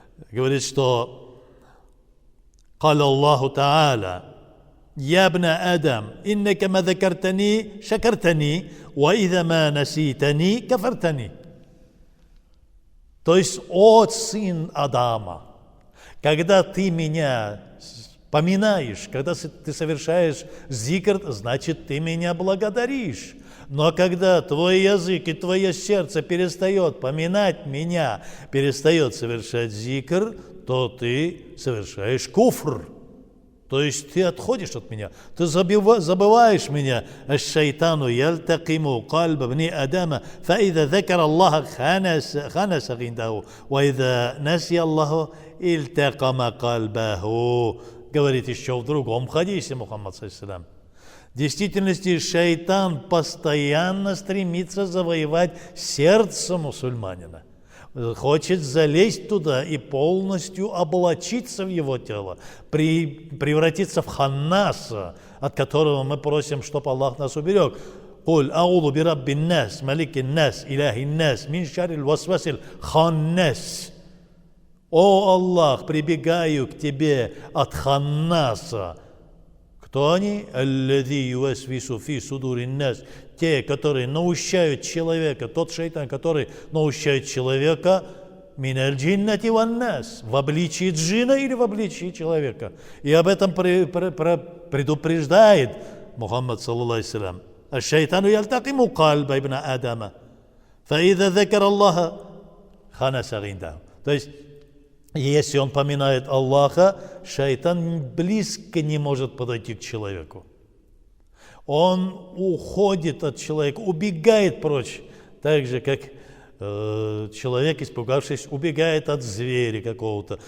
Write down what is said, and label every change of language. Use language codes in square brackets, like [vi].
[ru] Говорит, что [ar] قال الله تعالى يا ابن آدم إنك ما ذكرتني شكرتني وإذا ما نسيتني كفرتني. [ru] То есть, о сын Адама, когда ты меня поминаешь, когда ты совершаешь зикр, значит, ты меня благодаришь. Но когда твой язык и твое сердце перестает поминать меня, перестает совершать зикр, то ты совершаешь куфр. То есть ты отходишь от меня, ты забываешь меня. [ar] الشيطان يلتقم قلب ابن آدم فإذا ذكر الله خانس عنده وإذا نسي الله التقم قلبه. [ru] Говорит еще в другом хадисе Мухаммад ﷺ. В действительности шайтан постоянно стремится завоевать сердце мусульманина. Хочет залезть туда и полностью облачиться в его тело, превратиться в ханнаса, от которого мы просим, чтобы Аллах нас уберег. [ar] قل أعوذ برب الناس ملك الناس إله الناس من شر الوسواس الخناس. [ru] О Аллах, прибегаю к тебе от ханнаса. Кто они? [ar] الذي يوسوس في صدور الناس. [ru] Те, которые наущают человека, тот шайтан, который наущает человека [ar] миналь джиннати ван нас, [ru] в обличии джина или в обличии человека. И об этом предупреждает Мухаммад саллаллаху алейхи ва саллям. [ar] الشيطان يلتقم قلب ابن آدم فإذا ذكر الله خنس عنده. [ru] То есть, если он поминает Аллаха, шайтан близко не может подойти к человеку. Он уходит от человека, убегает прочь, так же, как человек, испугавшись, убегает от зверя какого-то.